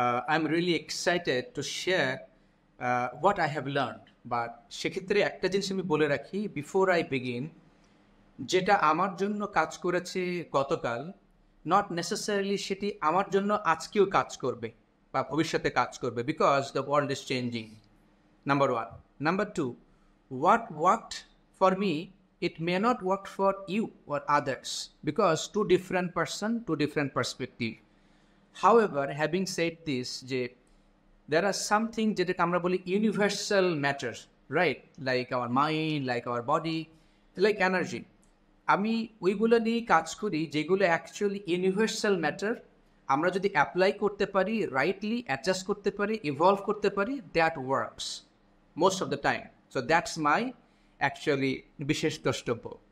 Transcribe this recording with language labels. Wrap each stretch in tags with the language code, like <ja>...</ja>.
<en>I am really excited to share what I have learned.</en> <bn>But সেক্ষেত্রে একটা জিনিস আমি বলে রাখি</bn> <en>before I begin,</en> <bn>যেটা আমার জন্য কাজ করেছে গতকাল,</bn> <en>not necessarily</en> <bn>সেটি আমার জন্য আজকেও কাজ করবে বা ভবিষ্যতে কাজ করবে,</bn> <en>Because the world is changing, number one. Number two, what worked for me, it may not work for you or others, because two different person, two different perspective. However, having said this, there are something</en> <bn>যেটাকে আমরা বলি</bn> <en>universal matter, right? Like our mind, like our body, like energy.</en> <bn>আমি ওইগুলো নিয়ে কাজ করি যেগুলো actually universal matter. আমরা যদি অ্যাপ্লাই করতে পারি, রাইটলি অ্যাডজাস্ট করতে পারি, ইভলভ করতে পারি,</bn> <en>That works most of the time. So that's my actually</en> <bn>বিশেষ দ্রষ্টব্য।</bn>